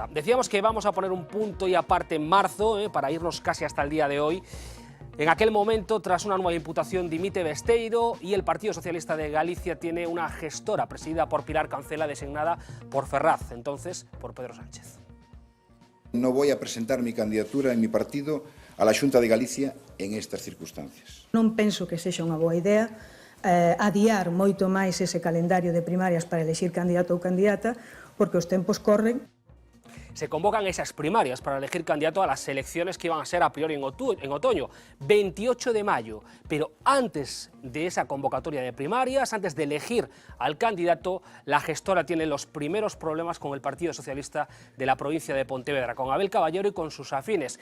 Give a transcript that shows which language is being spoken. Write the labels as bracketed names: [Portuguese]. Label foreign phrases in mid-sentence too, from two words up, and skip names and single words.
[Spanish] Decíamos que vamos a poner un punto y aparte en marzo, para irnos casi hasta el día de hoy. En aquel momento, tras una nueva imputación, dimite Besteiro y el Partido Socialista de Galicia tiene una gestora presidida por Pilar Cancela, designada por Ferraz, entonces por Pedro Sánchez. No voy a presentar mi candidatura en mi partido a la Xunta de Galicia en estas circunstancias. [Galician] Non penso que sexa unha boa idea adiar moito máis ese calendario de primarias para elegir candidato ou candidata, porque os tempos corren. [Spanish] Se convocan esas primarias para elegir candidato a las elecciones que iban a ser a priori en otoño, 28 de mayo. Pero antes de esa convocatoria de primarias, antes de elegir al candidato, la gestora tiene los primeros problemas con el Partido Socialista de la provincia de Pontevedra, con Abel Caballero y con sus afines.